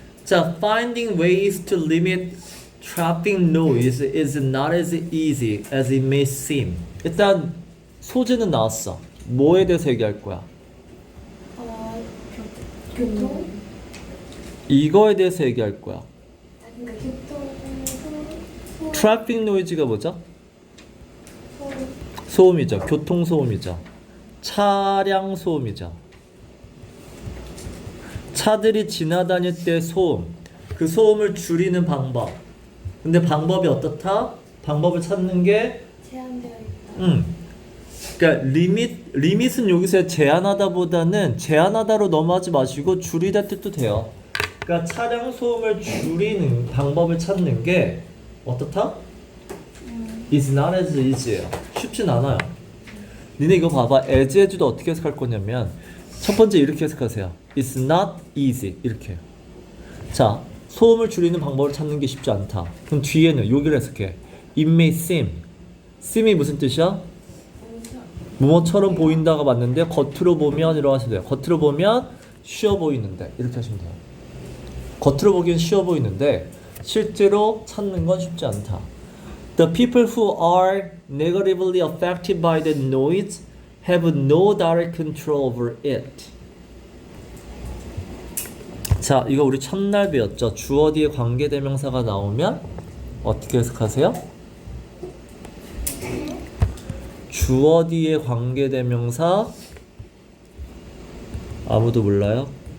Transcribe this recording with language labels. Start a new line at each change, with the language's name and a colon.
English: 자, finding ways to limit traffic noise is not as easy as it may seem.
Korean: 일단 소재는 나왔어. 뭐에 대해서 얘기할 거야? 교통? 이거에 대해서 얘기할 거야. 그러니까 교통 트래픽 노이즈가 뭐죠? 소음이죠. 교통 소음이죠. 차량 소음이죠. 차들이 지나다닐 때 소음. 그 소음을 줄이는 방법. 근데 방법이 어떻다? 방법을 찾는 게 제한되어 있다. 그러니까 리밋은 여기서 제한하다보다는 제한하다로 넘어가지 마시고 줄이다 뜻도 돼요. 그러니까 차량 소음을 줄이는 방법을 찾는 게 어떻다?
English: It's not as easy예요.
Korean: 쉽진 않아요. 니네 이거 봐봐. as도 어떻게 해석할 거냐면 첫 번째 이렇게 해석하세요.
English: It's not easy 이렇게.
Korean: 자, 소음을 줄이는 방법을 찾는 게 쉽지 않다. 그럼 뒤에는 여기를 해석해.
English: It may seem.
Korean: seem이 무슨 뜻이야? 뭐뭐처럼 보인다가 맞는데 겉으로 보면 이러고 하시면 돼요. 겉으로 보면 쉬워 보이는데 이렇게 하시면 돼요. 겉으로 보기엔 쉬워 보이는데 실제로 찾는 건 쉽지 않다.
English: The people who are negatively affected by the noise have no direct control over it.
Korean: 자, 이거 우리 첫날 배웠죠. 주어 뒤에 관계대명사가 나오면 어떻게 해석하세요? 주어 뒤에 관계대명사 아무도 몰라요?